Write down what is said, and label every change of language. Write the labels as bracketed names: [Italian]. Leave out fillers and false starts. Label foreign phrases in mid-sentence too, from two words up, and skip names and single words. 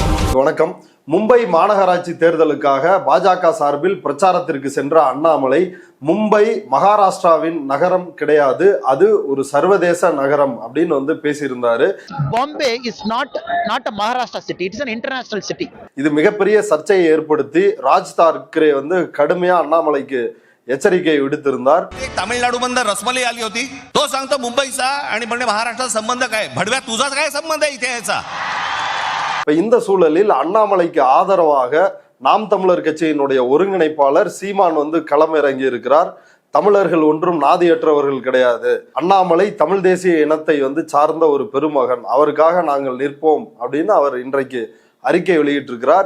[Tamil] வணக்கம். மும்பை மாநகராட்சி தேர்தலுக்காக பாஜக சார்பில் பிரச்சாரத்திற்கு சென்ற அண்ணாமலை மும்பை மகாராஷ்டிராவின் நகரம் கிடையாது, அது ஒரு சர்வதேச நகரம் அப்படின்னு பேசியிருந்தாரு. [English] Bombay is not a Maharashtra city, it is an international city. [Tamil] இது மிகப்பெரிய சர்ச்சையை ஏற்படுத்தி ராஜ் தாக்கரே கடுமையா அண்ணாமலைக்கு எச்சரிக்கை விடுத்திருந்தார். [Marathi] तामिळनाडू बंदर रसमलाई आली होती, तो सांगतो मुंबईचा आणि म्हणजे महाराष्ट्राचा संबंध काय, भडव्या तुझाच काय संबंध आहे इथे याचा. [Tamil] இந்த சூழலில் அண்ணாமலைக்கு ஆதரவாக நாம் தமிழர் கட்சியினுடைய ஒருங்கிணைப்பாளர் சீமான் களமிறங்கி இருக்கிறார். தமிழர்கள் ஒன்றும் நாதியற்றவர்கள் கிடையாது, அண்ணாமலை தமிழ் தேசிய இனத்தை சார்ந்த ஒரு பெருமகன், அவருக்காக நாங்கள் நிற்போம் அப்படின்னு அவர் இன்றைக்கு அறிக்கை வெளியிட்டிருக்கிறார்.